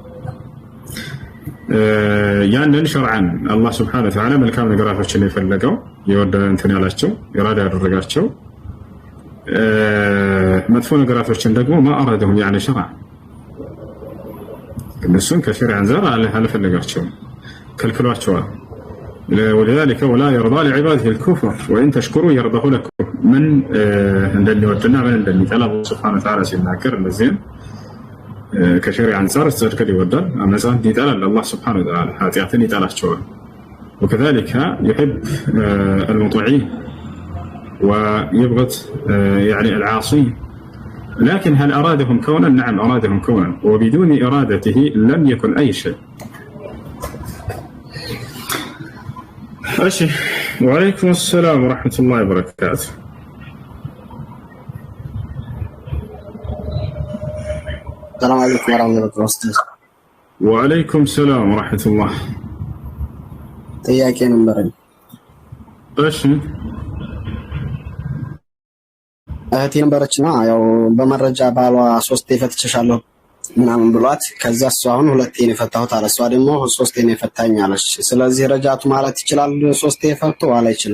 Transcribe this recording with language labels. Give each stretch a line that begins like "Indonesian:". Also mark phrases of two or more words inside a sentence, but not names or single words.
Amharic: ያንን ሸርዓን አላህ
Arabic: سبحانه وتعالى
Amharic: መልካም ነገራቶችን የፈለገው የወደደ እንትን ያላቸው ኢራዳ ያደረጋቸው መጥፎ ነገራቶችን ደግሞ ማአረደሁም ያለ ሸርዓ እነሱን ከሸርዕ አንፃር አልፈለጋቸውም ከልክሏቸዋል።
Arabic: ولذلك ولا يرضى لعباده الكفر وإن تشكروا يرضه لكم من
Amharic: እንደሚወድና ምን እንደሚጠላ አላህ
Arabic: سبحانه وتعالى
Amharic: ሲናገር እነዚህን ከሸርዕ አንፃር ጽድቅን ይወዳል፣ አመፃን ይጠላል። አላህ Subhanahu Wa Ta'ala ኃጢአትን ይጠላቸዋል።
Arabic: وكذلك يحب المطيعين ويبغض يعني العاصين لكن هل أرادهم كونا؟ نعم أرادهم كونا، وبدون إرادته لم يكن أي شيء. أشي. وعليكم السلام ورحمة الله وبركاته. السلام عليكم ورحمة الله وبركاته. وعليكم السلام ورحمة الله.
Amharic: ጥያቄ ነበረኝ። እሺ እህቴ ነበረችና ያው በመረጃ ባሏ 3 ፈትቼሻለሁ ምናምን ብሏት ከዛ እሷ አሁን 2 ነው የፈታሁት አለ። እሷ ደግሞ 3 ነው የፈታኝ አለች። ስለዚህ ረጃቱ ማለት ይችላል 3 የፈቱ አለ አይችልም?